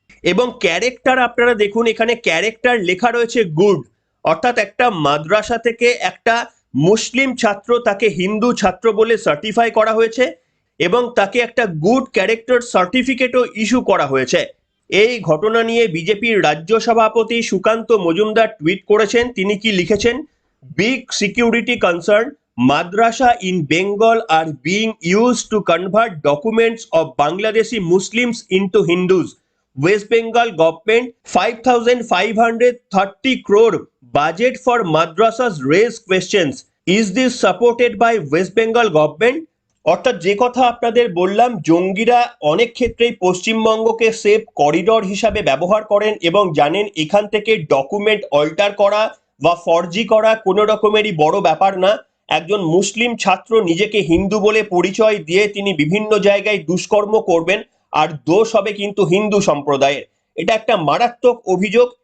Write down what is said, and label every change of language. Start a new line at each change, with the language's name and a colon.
Bangla: এবং ক্যারেক্টার আপনারা দেখুন, এখানে ক্যারেক্টার লেখা রয়েছে গুড, অর্থাৎ একটা মাদ্রাসা থেকে একটা মুসলিম ছাত্র, তাকে হিন্দু ছাত্র বলে সার্টিফাই করা হয়েছে এবং তাকে একটা গুড ক্যারেক্টার সার্টিফিকেটও ইস্যু করা হয়েছে। এই ঘটনা নিয়ে বিজেপির রাজ্য সভাপতি সুকান্ত মজুমদার টুইট করেছেন। তিনি কি লিখেছেন,
English: Big security concern, madrasa in Bengal are being used to convert documents of Bangladeshi Muslims into Hindus. West Bengal government 5,530 crore budget for madrasas raise questions. Is this supported by West Bengal government?
Bangla: অর্থাৎ যে কথা আপনাদের বললাম, জঙ্গিরা অনেক ক্ষেত্রেই পশ্চিমবঙ্গকে safe corridor হিসাবে ব্যবহার করেন এবং জানেন এখান থেকে ডকুমেন্ট অল্টার করা বা ফর্জি করা কোনো রকমেরই বড় ব্যাপার না। একজন মুসলিম ছাত্র নিজেকে হিন্দু বলে পরিচয় দিয়ে তিনি বিভিন্ন জায়গায় দুষ্কর্ম করবেন, আর দোষ হবে কিন্তু হিন্দু সম্প্রদায়ের। এটা একটা মারাত্মক অভিযোগ